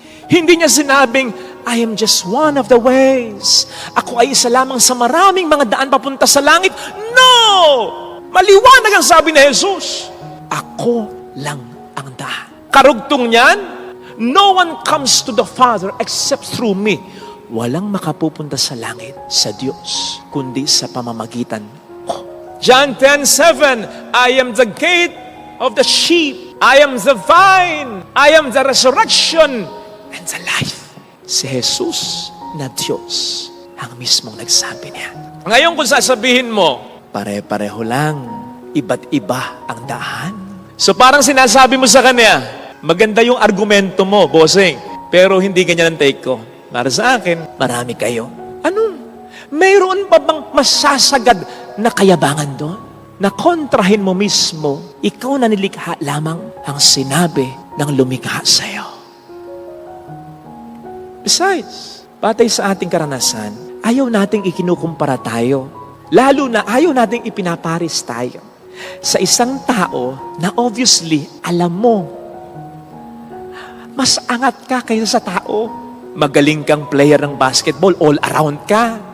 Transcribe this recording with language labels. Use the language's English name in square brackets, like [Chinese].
[Filipino] Hindi niya sinabing, [English] I am just one of the ways. [Filipino] Ako ay isa lamang sa maraming mga daan papunta sa langit. No! Maliwanag ang sabi ni Jesus. Ako lang ang daan. Karugtong niyan, [English] no one comes to the Father except through me. [Filipino] Walang makapupunta sa langit, sa Diyos, kundi sa pamamagitan ko. [English] John 10:7, I am the gate of the sheep. I am the vine. I am the resurrection and the life. [Filipino] Si Jesus na Diyos ang mismong nagsabi niya. Ngayon kung sasabihin mo, pare-pareho lang, iba't iba ang daan. So parang sinasabi mo sa kanya, maganda yung argumento mo, bossing, pero hindi ganyan ang take ko. Para sa akin, marami kayo. Ano? Mayroon pa bang masasagad na kayabangan doon? Na kontrahin mo mismo, ikaw na nilikha lamang ang sinabi ng lumikha sa'yo. Besides, batay sa ating karanasan, ayaw nating ikinukumpara tayo. Lalo na ayaw nating ipinaparis tayo sa isang tao na obviously, alam mo, mas angat ka kaysa sa tao. Magaling kang player ng basketball, all around ka.